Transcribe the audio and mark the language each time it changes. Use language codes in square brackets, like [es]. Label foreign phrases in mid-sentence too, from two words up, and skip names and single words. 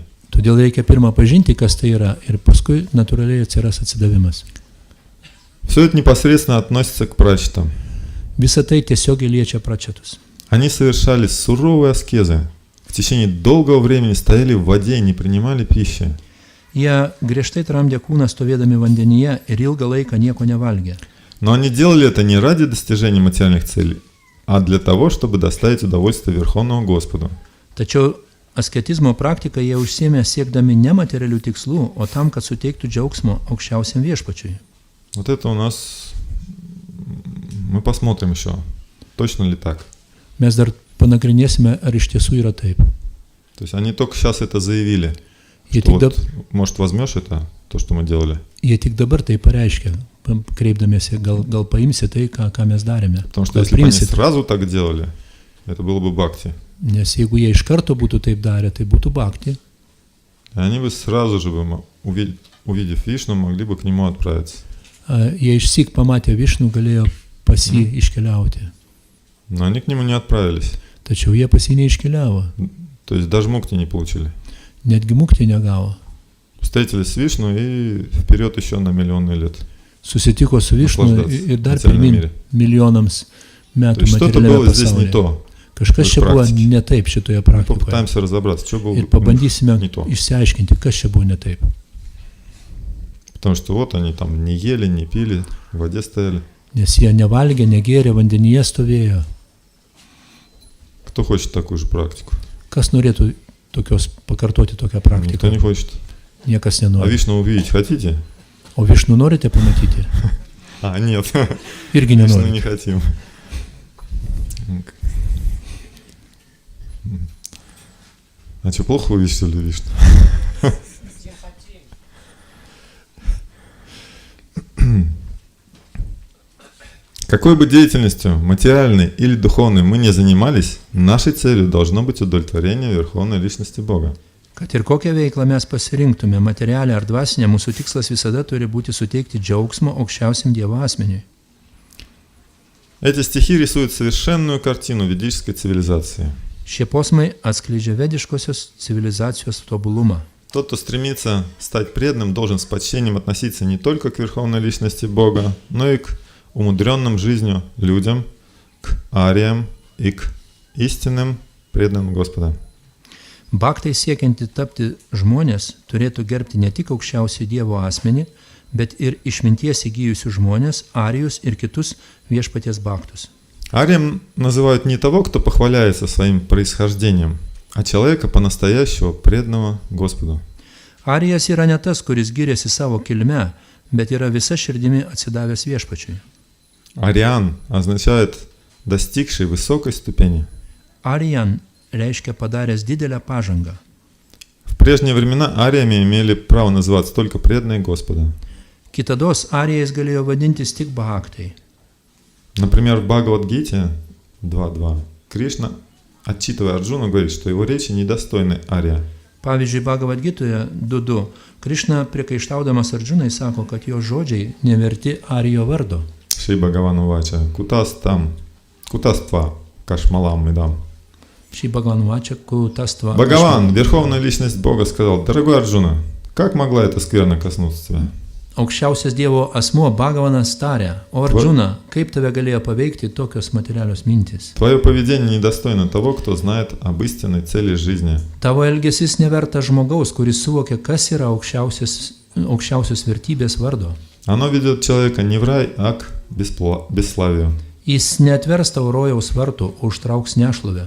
[lt] Todėl reikia pirmą pažinti, kas tai yra, ir paskui natūraliai atsiras atsidavimas. [ru] Все это непосредственно относится к прачетам. [lt] Visa tai tiesiogiai liečia pračetus. [ru] Они совершали суровые аскезы. В течение долгого времени стояли в воде и не принимали пищи. [lt] Jie griežtai tramdė kūną stovėdami vandenyje ir ilgą laiką nieko nevalgė. [ru] Но они делали это не ради достижения материальных целей, а для того, чтобы доставить удовольствие Верховному Господу. [lt] Tačiau asketizmo praktiką jie užsiėmė siekdami ne materialių tikslų, o tam, kad suteiktų džiaugsmo aukščiausiam viešpačiui. [ru] Вот это у нас... Мы посмотрим еще, точно ли так. [lt] Mes dar panagrinėsime, ar iš tiesų yra taip. [ru] То есть они только сейчас это заявили. [lt] Jie [ru] Что [lt] tik, [ru] вот, может, возьмешь это, то, что мы делали? [lt] jie tik dabar tai pareiškia, kreipdamiesi, gal paimsi tai, ką mes darėme. [ru] Потому что если бы они сразу так делали, это было бы бхакти. [lt] Nes jeigu jie iš karto būtų taip darę, tai būtų bhakti. [ru] И они бы сразу же, увидев Вишну, могли бы к нему отправиться. [lt] Jie išsyk pamatę Višnų galėjo pas jį iškeliauti. [ru] Но они к нему не отправились. [lt] Tačiau jie pas jį neiškeliavo. [ru] То есть даже мукти не получили. [lt] Netgi mukti negavo. [ru] Встретились с Вишну и вперед еще на миллионы лет. [lt] Susitiko su Višnu ir dar [ru] материальном [lt] pirmin [ru] мире. [lt] milijonams [ru] То [lt] metų [ru] есть что-то [lt] materialiame [ru] было здесь не [lt] pasaulyje. [ru] то. [lt] Kažkas čia buvo ne taip šitoje praktikoje. [ru] Попытаемся разобраться, что было [lt] Ir pabandysime [ru] не то. [lt] išsiaiškinti, kas čia buvo ne taip. [ru] Потому что вот они там не ели, не пили, в воде стояли. [lt] Nes jie nevalgė, negėrė, vandenyje stovėjo. [ru] Кто хочет такую же практику? [lt] Kas norėtų pakartoti tokią [ru] Никто [lt] praktiką? [ru] не хочет. [lt] Niekas [ru] А [lt] nenori. [ru] Вишну увидеть хотите? [lt] O Višnų norite pamatyti? [ru] А, нет. [lt] Irgi [ru] Вишну [lt] nenori. [ru] не хотим. А что, плохо вы видите, что ли, Вишну? Какой бы деятельностью, материальной или духовной, мы не занимались, нашей целью должно быть удовлетворение Верховной Личности Бога. [lt] Kad ir kokią veiklą mes pasirinktume, materialią ar dvasinę, mūsų tikslas visada turi būti suteikti džiaugsmo aukščiausiam Dievo asmeniui. [ru] Эти стихи рисуют совершенную картину ведической цивилизации. [lt] Šie posmai atskleidžia vediškosios civilizacijos tobulumą. [ru] Тот, кто стремится стать преданным, должен с почтением относиться не только к Верховной Личности Бога, но и к умудренным жизнью людям, к ариям и к истинным преданным Господа. [lt] Baktai siekianti tapti žmonės turėtų gerbti ne tik aukščiausią Dievo asmenį, bet ir išminties įgijusių žmonės, arijus ir kitus viešpaties baktus. [ru] Арием называют не того, кто похваляется своим происхождением, а человека по-настоящему преданного Господу. [lt] Arijas yra ne tas, kuris giriasi savo kilme, bet yra visa širdimi atsidavęs viešpačiui. [ru] Ариан означает достигший высокой ступени. [lt] Arijan reiškia padaręs didelę pažangą. [ru] В прежние времена ариями имели право называться только преданные Господа. [lt] Kitados arijais galėjo vadintis tik bhaktai. [ru] Например, в Бхагавад-гите 2.2 Кришна, отчитывая Арджуну, говорит, что его речи недостойны ария. [lt] Pavyzdžiui, Bhagavad Gitoje 2.2 Krišna priekaištaudamas Ardžunai sako, kad jo žodžiai neverti arijo vardo. [sa] श्री भगवान् उवाच कुतस्त्वा कश्मलम् इदम्. Šį Bhagavan Kutatva. [ru] Бхагаван, Верховная Личность Бога, сказал: дорогой Арджуна, как могла эта скверна коснуться тебя? [lt] Aukščiausias Dievo asmuo Bhagavanas tarė, o Ardžuna, kaip tave galėjo paveikti tokios materialios mintis? [ru] Твое поведение недостойно того, кто знает об истинной цели жизни. [lt] Tavo elgesys neverta žmogaus, kuris suvokia, kas yra aukščiausios vertybės vardo. [ru] Оно ведет человека не в рай, а к бесславию. [lt] Jis neatvers tau rojaus vartų, o užtrauks nešlovę.